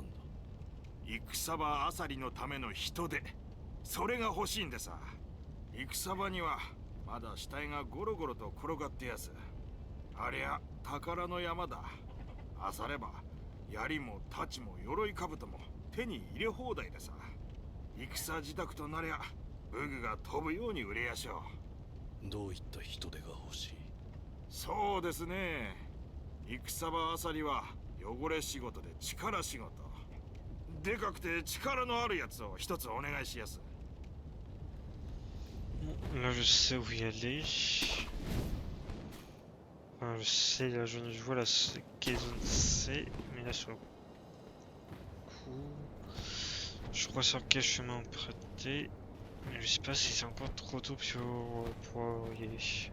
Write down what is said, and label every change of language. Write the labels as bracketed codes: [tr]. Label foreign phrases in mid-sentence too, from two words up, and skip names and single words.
[ja] 戦場あさりのための人手それが欲しいんでさ戦場にはまだ死体がゴロゴロと転がってやすありゃ宝の山だあされば槍も太刀も鎧兜も手に入れ放題でさ戦自宅となりゃ武具が飛ぶように売れやしょうどういった人手が欲しいそうですね戦場あさりは汚れ仕事で力仕事でかくて力のあるやつを一つお願いしやす [fr] Là, je sais où y aller. Enfin, je sais, là, je vois la quelle zone c'est, mais là, sur le coup, je crois sur quel chemin emprunter, mais je sais pas si c'est encore trop tôt pour y aller.